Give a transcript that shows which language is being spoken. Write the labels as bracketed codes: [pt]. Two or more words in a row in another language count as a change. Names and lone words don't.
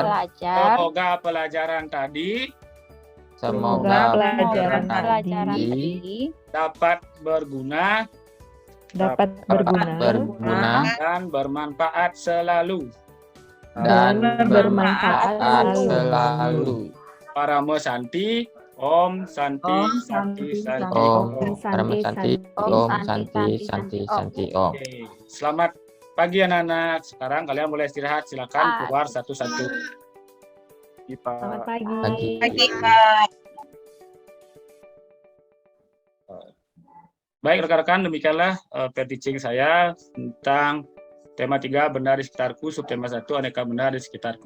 [id] Semoga pelajaran tadi Semoga pelajaran pelajaran tadi tadi dapat berguna dapat berguna dan bermanfaat selalu. dan bermanfaat bermanfaat selalu. selalu. [sa] Paramo Santi, Om Santi, Santi, Santi. Om Om. Parama Santi, Om Santi, Santi, Santi, Om. [id] Oke, selamat pagi anak-anak. Sekarang kalian boleh istirahat. Silakan keluar satu-satu. Selamat pagi. Pagi. Baik rekan-rekan, demikianlah teaching saya tentang tema 3 benar di sekitarku, subtema 1 aneka benar di sekitarku.